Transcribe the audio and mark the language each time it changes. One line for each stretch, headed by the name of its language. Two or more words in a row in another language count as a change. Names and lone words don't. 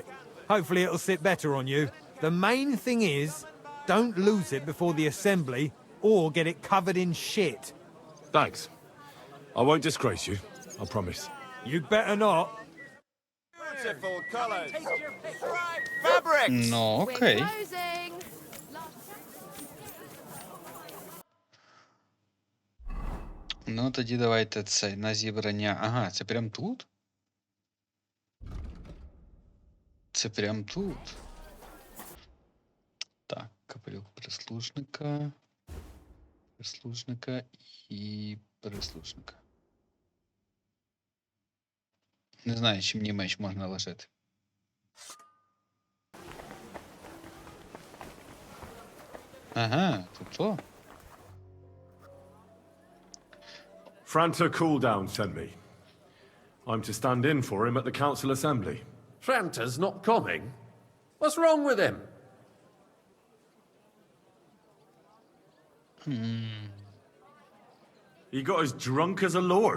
English: Hopefully it'll sit better on you. The main thing is, don't lose it before the assembly or get it covered in shit. Thanks. I won't disgrace you, I promise. You'd better not. Beautiful colours. Fabrics.
Ukrainian: Ну, окей. Ну, тоді давайте це на зібрання. Ага, це прям тут? Це прям тут. Так, капелюх прислужника. Прислужника і прислужника. Не знаю, чи мені меч можна лишити. Ага, тут то.
English: Franta Cooldown sent me. I'm to stand in for him at the council assembly. Franta's not coming? What's wrong with him? He got as drunk as a lord.